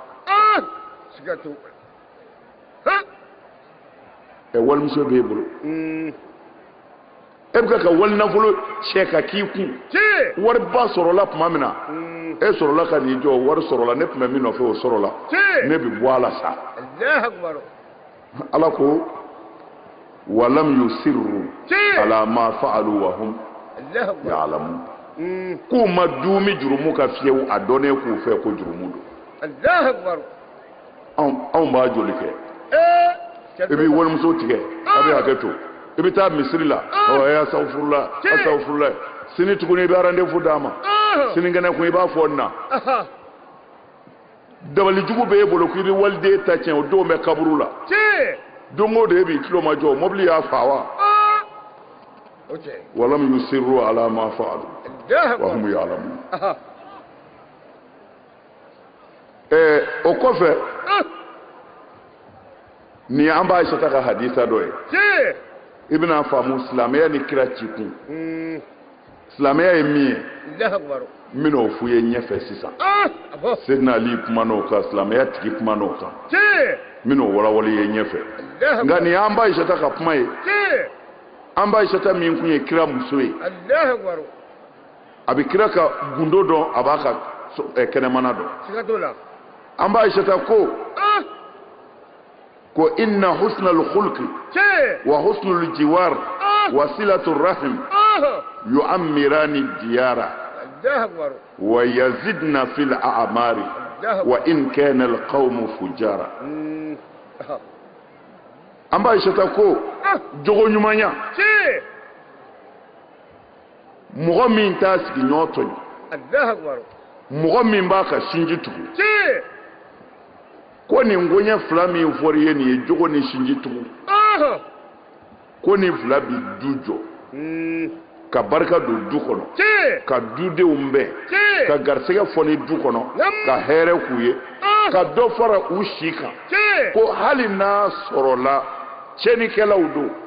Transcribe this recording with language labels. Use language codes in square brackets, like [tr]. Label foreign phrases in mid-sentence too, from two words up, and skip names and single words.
[bm] kan walimuso b'e bolo e bɛ ka wali nafolo cɛ ka k'i kun wariba sɔrɔla tuma min na e sɔrɔla ka n'i jɔ wari sɔrɔla ne tun bɛ min nɔfɛ o sɔrɔla ne bɛ bɔ a la sa ala ko [ar] ولم يصروا على ما فعلوا وهم يعلمون [bm] k'u ma duumi jurumu ka fiyewu a dɔnnen k'u fɛ ko jurumu don anw b'a joli kɛ e b'i walimuso tigɛ a bɛ hakɛ to i bɛ taa misiri la astaghfirullah sini tuguni i bɛ rendez-vous d'a ma sinikɛnɛ kun i b'a fɔ na dabalijugu bɛ e bolo k'i bɛ waliden ta tiɲɛ o don bɛ kaburu la don o don e b'i tulo majɔ mobili y'a fa [ar] وولم يصروا على ما فعلوا وهم يعلمون [bm] o kɔfɛ ni an b'a Aisha ka hadisa dɔ ye i bɛna faamu silamɛya ni kira ci kun silamɛya ye min ye n bɛn'o f'u ye ɲɛfɛ sisan Seydina Ali kuman'o kan silamɛya tigi kuman'o kan n bɛn'o walawali ye ɲɛfɛ nka nin y'an b'a Aisha ka kuma ye an b'a Aisha min kun ye kira muso ye a bɛ kira ka gundo dɔn a b'a ka kɛnɛmana dɔn an b'a Aisha ko [ar] إن حسن الخلق وحسن الجوار وصلة الرحم يعمران الديار ويزدن في الأعمار وإن كان القوم فجارا [bm] an b'a Aisha ko jogo ɲumanya mɔgɔ min t'a sigi ɲɔgɔn tɔɲɔ mɔgɔ min b'a ka sinji tugu ko nin goɲɛ fila min fɔra i ye nin ye jogo ni sinji tugu ko nin fila bi du jɔ ka barika don du kɔnɔ ka dudenw bɛn ka garisɛgɛ fɔ ni du kɔnɔ ka hɛrɛ k'u ye ka dɔ fara u si kan ko hali n'a sɔrɔla cɛnikɛlaw don